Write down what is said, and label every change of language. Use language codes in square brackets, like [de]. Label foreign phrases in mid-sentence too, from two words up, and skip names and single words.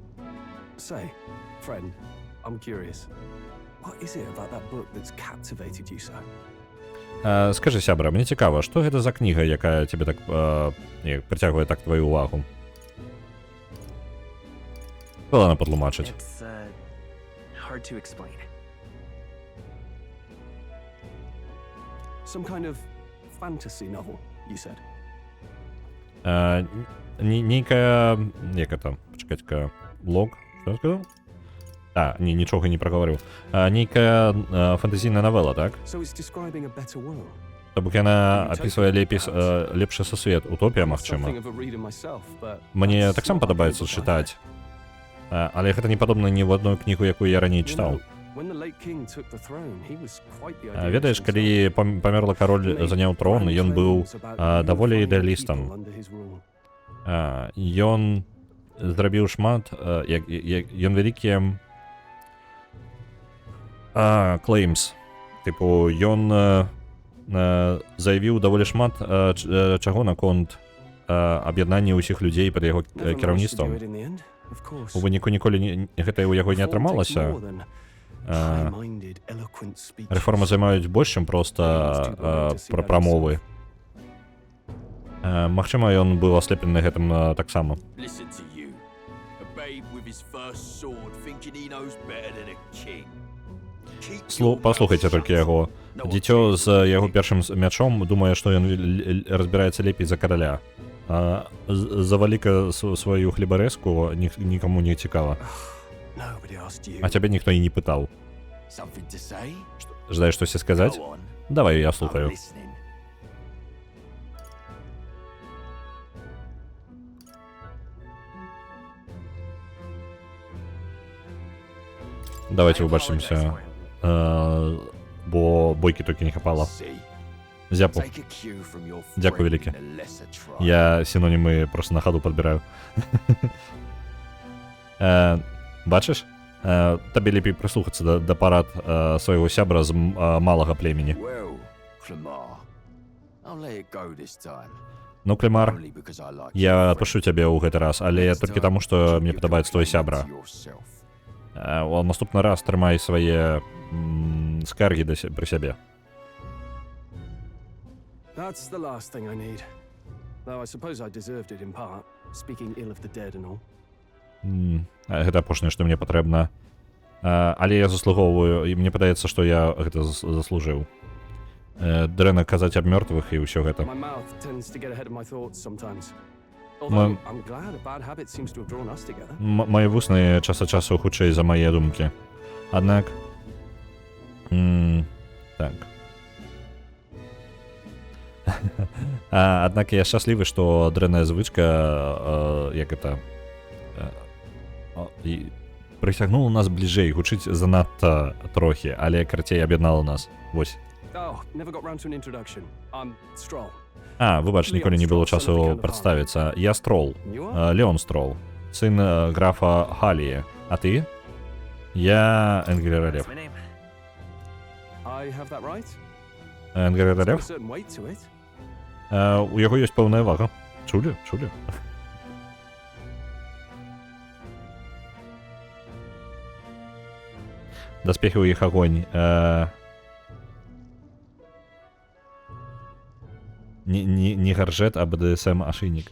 [be] Скажы, сябра, мне цікава, што гэта за кніга, якая цябе так прыцягвае так твою увагу? Складана патлумачыць. [en] Some kind of fantasy novel, you said? [be] Нейкая... Як это? Пачакайце-ка... Лог? Што я сказаў? Нічога не прагаварыў. Нейкая фантазійная навела, так? То бок яна апісвае лепшы сусвет, утопія, магчыма. Мне таксама падабаецца чытаць. Але гэта не падобна ні ў адную кнігу, якую я раней чытаў. [en] When the late king took the throne, he was quite the idealist [be] Ведаеш, [en] himself. [be] калі памерла кароль заняў трон, ён быў даволі ідэалістам. [en] Under his rule. [be] Ён зрабіў шмат, ён вялікія claims. Типу, ён заявіў даволі шмат чаго наконт аб'яднання ўсіх людзей пад яго [en] Never managed to do [be] кіраўніцтвам. [en] it in the end, of course. [be] У выніку ніколі гэта ў яго не [en] Reform takes [be] атрымалася. [en] more than high-minded, eloquent speeches. [be] Рэформы займаюць больш, чым проста прамовы. Магчыма, ён быў аслеплены гэтым таксама. [en] Listen to you. A babe with his first sword thinking he knows better than a king. [be] Паслухайце толькі яго. Дзіцё з яго першым мячом думае, што ён разбіраецца лепей за караля. Завалі-ка сваю хлебарэзку нікому не цікава. А цябе ніхто і не пытаў. [en] Something to say? [be] Жадаеш штосьці сказаць? [en] Go on. [be] Давай, я [en] I'm [be] слухаю. [en] listening. [be] Давайте выбачымся. Бо бойкі толькі не хапала. [en] See? [be] Зяпу. [en] Take a cue from your [be] Дзякуй [en] friend [be] вялікі. [en] in a lesser tribe. [be] Я синонімы просто на ходу падбіраю. Бачыш? Табе лепей прыслухацца да парад свайго сябра з малага племені. [en] Well, Clemar, I'll let it go this time. [be] Ну, Клемар, [en] Only because I like [be] я [en] your [be] адпушчу цябе ў гэты раз, але толькі таму, што мне падабаецца твой сябра. [en] yourself. [be] У наступны раз трымай свае скаргі пры сябе. [en] That's the last thing I need. Though I suppose I deserved it in part, speaking ill of the dead and all. [be] Гэта апошняе, што мне патрэбна. Але я заслугоўваю, і мне падаецца, што я гэта заслужыў. Дрэнна казаць аб мёртвых і ўсё гэта. [en] My mouth tends to get ahead of my thoughts sometimes. Although I'm glad a bad habit seems to have drawn us together. [be] Мае вусны час ад часу хутчэй за мае думкі. Аднак... Так. Аднак я шчаслівы, што дрэнная звычка, як это... прыцягнула нас бліжэй, гучыць занадта трохі, але карацей аб'яднала нас. Вось. [en] Oh, never got round to an introduction. I'm Stroll. [be] Выбач, ніколі не было часу прадставіцца. Я Строл. Леон Строл. Сын графа Халіі. А ты? Я Энгер-Релеф. [en] I have that right? [be] Энгер-Релеф? [en] There's a certain weight to it. [be] У яго ёсць пэўная вага. Чулі? Чулі? Даспехі ў іх агонь. Не гаржет, а БДСМ ашыйнік.